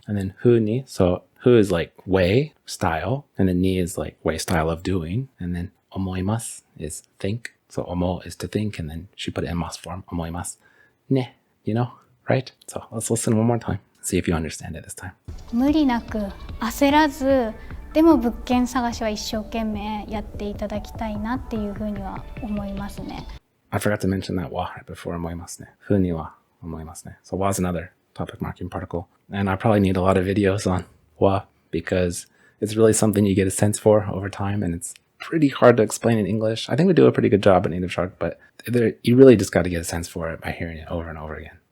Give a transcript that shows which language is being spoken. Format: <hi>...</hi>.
<en>And then hu ni, so hu is like way, style, and then ni is like way, style of doing. And then omoimasu is think, so omo is to think, and then she put it in mas form, omoimasu. Ne, you know, right? So let's listen one more time, see if you understand it this time.</en> <ja>無理なく焦らずでも物件探しは一生懸命やっていただきたいなっていうふうには思いますね。</ja> <en>I forgot to mention that wa right before</en> <ja>思いますね。ふには思いますね。</ja> <en>So wa is another topic marking particle. And I probably need a lot of videos on wa because it's really something you get a sense for over time, and it's pretty hard to explain in English. I think we do a pretty good job at Native Shark, but you really just got to get a sense for it by hearing it over and over again.</en>